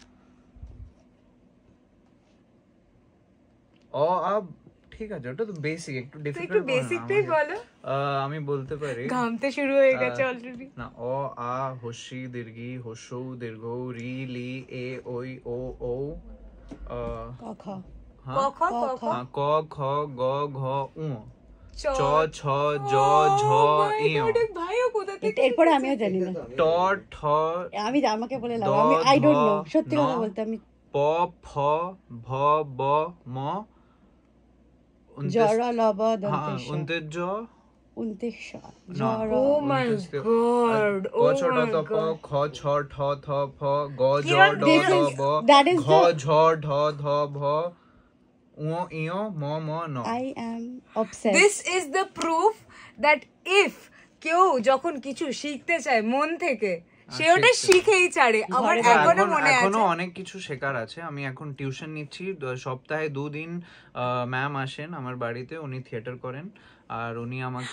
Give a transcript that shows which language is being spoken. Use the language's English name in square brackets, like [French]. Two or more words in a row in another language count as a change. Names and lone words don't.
[Bangla] ও আব ঠিক আছে, ওটা তো বেসিক, একটু একটু ডিফিকাল্ট বেসিকটাই বলো। আমি বলতে পারি। ঘামতে শুরু হয়ে গেছে অলরেডি। না, অ আ হস্যি দীর্ঘি হস্যৌ দীর্ঘ রি লি এ ওই ও ঔ ক খ। ক খ ক খ ক খ গ ঘ উ চ চ ছ জ ঝ ই ভাইও কোথা থেকে? এরপরে আমিও জানি না। ট ঠ আমি আমাকে বলে লাও, আমি [English] I don't know, [Bangla] সত্যি কথা বলতে আমি। প ফ ভ ব ম জর লব দন্তেশ উন্তেজ 29 জর [English] Oh my God, [Bangla] ক ছ ট ত প খ ছ ঠ থ ফ গ জ ড ড ব ঘ ঝ ঢ ধ ভ উ ইয় ম ম ন। [English] I am obsessed. This is the proof that if [Bangla] কেউ যখন কিছু শিখতে চায় মন থেকে, সে ওটা শিখেই ছাড়ে। আমার এখনো মনে আছে, এখনো অনেক কিছু শেখার আছে। আমি এখন টিউশন নিচ্ছি, সপ্তাহে 2 দিন ম্যাম আসেন আমার বাড়িতে, উনি থিয়েটার করেন, আর উনি আমাকে